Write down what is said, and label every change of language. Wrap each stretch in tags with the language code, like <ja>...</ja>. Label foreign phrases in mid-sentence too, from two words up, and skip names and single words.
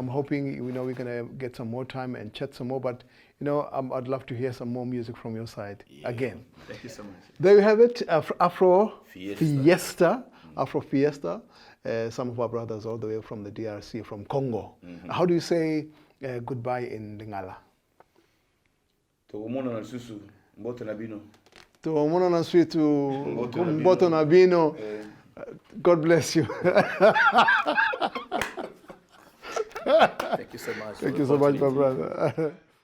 <en>And I'm hoping we're gonna get some more time and chat some more. But I'd love to hear some more music from your side again. Thank you so much. There you have it, Afro Fiesta. Afro Fiesta. Some of our brothers all the way from the DRC, from Congo. How do you say goodbye in Lingala?</en> <ln>Tokomona na susu, mbote na bino. Tuomona na switu mboto na bino.</ln> <en>God bless you. Thank you so much. Thank you so much, my brother.</en>